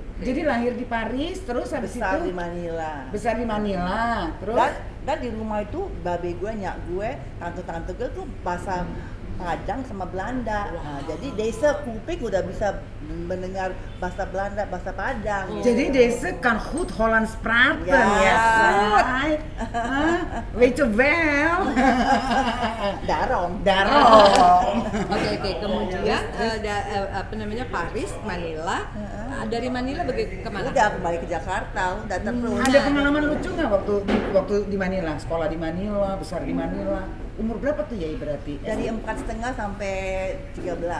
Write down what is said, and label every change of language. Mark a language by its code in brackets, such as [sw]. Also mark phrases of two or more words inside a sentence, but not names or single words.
[id] Jadi lahir di Paris, terus habis Besar itu di Manila. besar di Manila. Terus Dan di rumah itu babe gue, nyak gue, tante-tante gue tuh bahasa Padang sama Belanda. Nah, jadi desa kuping udah bisa mendengar bahasa Belanda, bahasa Padang. [nl] jadi deze kan goed Hollands praten Ja. ya. Sai. Weet je wel? Darong. Darong. [id] Oke. Kemudian Paris, Manila. Dari Manila kemana? Udah kembali ke Jakarta, udah terus. Ada pengalaman lucu nggak waktu di Manila? Sekolah di Manila, besar di Manila. Umur berapa tuh ya berarti? Dari 4,5 sampai 13.